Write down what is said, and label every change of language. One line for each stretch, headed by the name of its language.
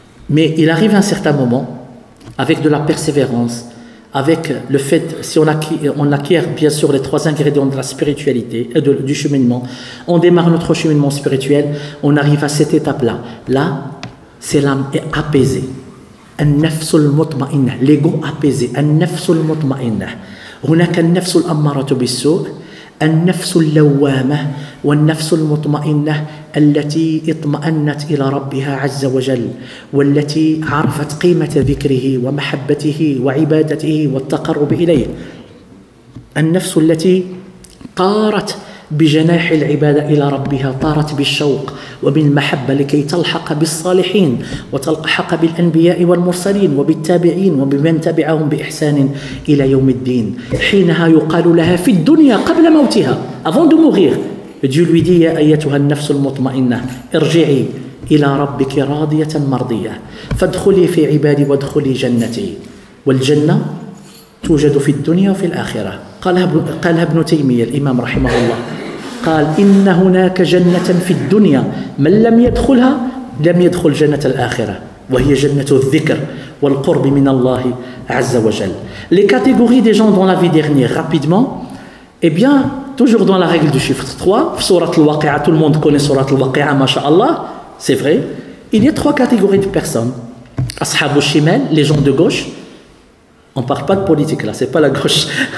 French: Mais il arrive un certain moment, avec de la persévérance, avec le fait, si on acquiert bien sûr les 3 ingrédients de la spiritualité, du cheminement, on démarre notre cheminement spirituel, on arrive à cette étape-là. Là, c'est l'âme apaisée.
Arabic: النفس المطمئنة,
French: l'ego apaisé.
Arabic: النفس المطمئنة. هناك النفس الأمارة بالسوء. النفس اللوامة والنفس المطمئنة التي اطمأنت إلى ربها عز وجل والتي عرفت قيمة ذكره ومحبته وعبادته والتقرب إليه. النفس التي طارت بجناح العبادة إلى ربها، طارت بالشوق وبالمحبة لكي تلحق بالصالحين وتلحق بالأنبياء والمرسلين وبالتابعين وبمن تبعهم بإحسان إلى يوم الدين. حينها يقال لها في الدنيا قبل موتها
French: avant de mourir, Dieu lui dit
Arabic: يا أيتها النفس المطمئنة ارجعي إلى ربك راضية مرضية فادخلي في عبادي وادخلي جنتي. والجنة توجد في الدنيا وفي الآخرة. قالها ابن تيمية الإمام رحمه الله، قال إن هناك جنة في الدنيا من لم يدخلها لم يدخل جنة الآخرة وهي جنة الذكر والقرب من الله عز وجل.
French: Les catégories des gens dans la vie dernière, rapidement, eh bien, toujours dans la règle du chiffre 3, Surat al-Waqi'a, tout le monde connaît Surat al-Waqi'a, masha'Allah, c'est vrai, il y a 3 catégories de personnes. Ashab al-Shimal, les gens de gauche. On ne parle pas de politique là, c'est pas la gauche.